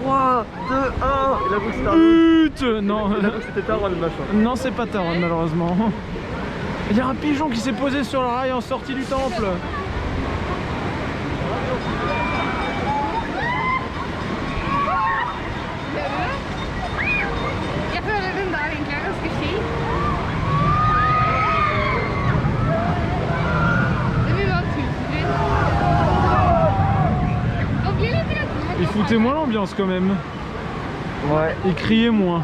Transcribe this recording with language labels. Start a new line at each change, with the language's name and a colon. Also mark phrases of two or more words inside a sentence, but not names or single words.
French: 3, 2, 1. Il avoue que c'était un. Non, Il avoue que c'était Taron le machin. non, c'est pas Taron malheureusement. Il y a un pigeon qui s'est posé sur le rail en sortie du temple.
Swedish: Jag följde den där egentligen ganska fint. Det blir bara typ.
French: C'était moins l'ambiance quand même. Ouais. Ils criaient moins.